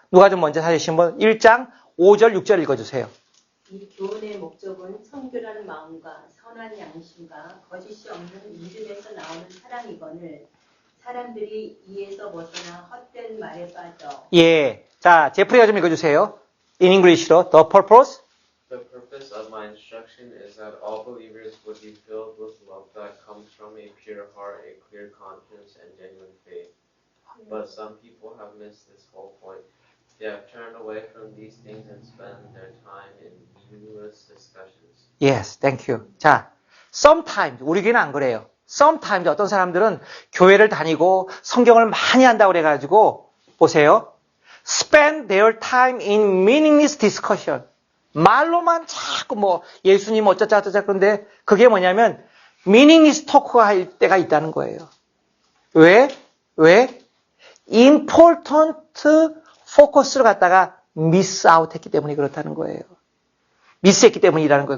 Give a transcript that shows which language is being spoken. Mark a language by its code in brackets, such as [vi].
[ko] 누가 좀 먼저 찾으신 분 1장 5절 6절 읽어주세요. 이 교훈의 목적은 청결한 마음과 선한 양심과 거짓이 없는 믿음에서 나오는 사랑이거늘 사람들이 이에서 벗어나 헛된 말에 빠져. 예. 자, 제프리가 좀 읽어주세요. [en] In English로. The purpose. The purpose of my instruction is that all believers would be filled with love that comes from a pure heart, a clear conscience, and genuine faith. But some people have missed this whole point. They have turned away from these things and spent their time in meaningless discussions. Yes, thank you. [ko] 자, [en] sometimes, [ko] 우리 교회는 안 그래요. sometimes 어떤 사람들은 교회를 다니고 성경을 많이 한다고 그래가지고 보세요. [en] spend their time in meaningless discussion. [ko] 말로만 자꾸 뭐 예수님 어쩌자 그런데 그게 뭐냐면 [en] meaningless talk [ko] 가 할 때가 있다는 거예요. 왜? [en] important focus [ko] 를 갖다가 [en] miss out [ko] 했기 때문에 그렇다는 거예요. 미스했기 때문이라는 거예요.